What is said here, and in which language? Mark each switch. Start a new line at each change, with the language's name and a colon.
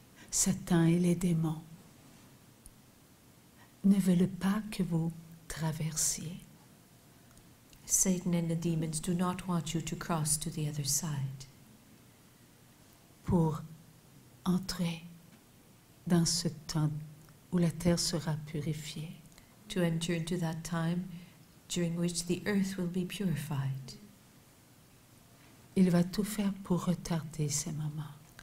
French: Satan et les démons ne veulent pas que vous traversiez.
English: Satan and the demons do not want you to cross to the other side.
French: Pour entrer dans ce temps où la terre sera purifiée.
English: To enter into that time during which the earth will be purified.
French: Il va tout faire pour retarder ces moments.